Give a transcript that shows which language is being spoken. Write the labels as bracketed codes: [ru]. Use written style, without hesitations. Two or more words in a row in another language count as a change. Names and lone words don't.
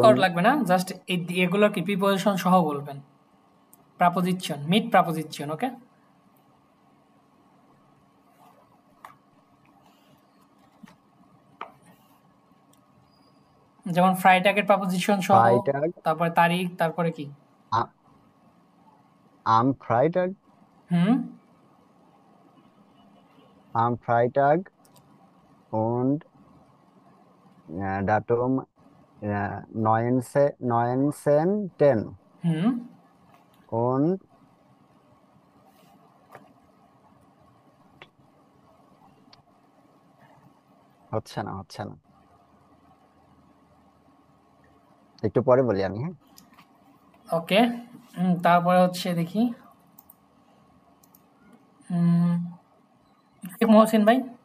[bn] কর লাগবে না, জাস্ট এগুলোর কি প্রিপোজিশন সহ বলবেন, প্রাপোজিশন, [en] mid preposition. [bn] ওকে, যেমন ফ্রাইটাগের প্রাপোজিশন সহ, [de] Freitag, [bn] তারপরে তারিখ, তারপরে কি [de] a- am Freitag, হুম am Freitag und Datum 19. হুম [bn] Und হচ্ছে না, একটু পরে বলি আমি। হ্যাঁ, ওকে, তারপরে হচ্ছে দেখি শেখ মহসিন ভাই।